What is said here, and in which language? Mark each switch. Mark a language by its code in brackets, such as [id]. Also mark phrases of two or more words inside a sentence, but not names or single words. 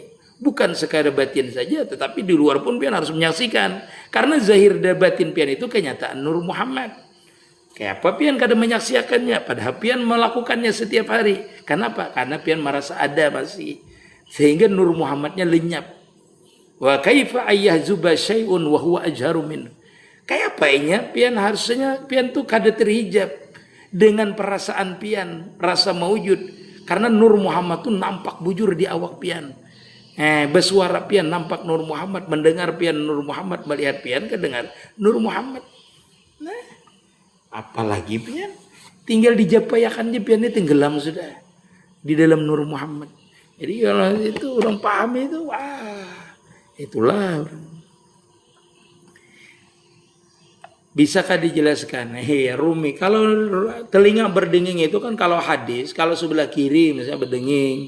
[bjn] Bukan sekadar batin saja, tetapi di luar pun pian harus menyaksikan, karena zahir dan batin pian itu kenyataan Nur Muhammad. Kayak apa pian kadang menyaksikannya, padahal pian melakukannya setiap hari. Kenapa? Karena pian merasa ada masih. Sehingga Nur Muhammadnya lenyap. [ar] وكيف يحجب شيء وهو أظهر من. [bjn] Kayak apanya pian harusnya pian tuh kada terhijab dengan perasaan pian, rasa maujud. Karena Nur Muhammad tuh nampak bujur di awak pian. Bersuara pian nampak Nur Muhammad, mendengar pian Nur Muhammad, melihat pian kedengar Nur Muhammad. Nah, apalagi pian tinggal dijapayakan je pian ini tenggelam sudah di dalam Nur Muhammad. Jadi kalau itu orang paham itu, wah itulah. [id] Bisakah dijelaskan? Rumi. Kalau telinga berdenging itu kan kalau hadis, kalau sebelah kiri misalnya berdenging.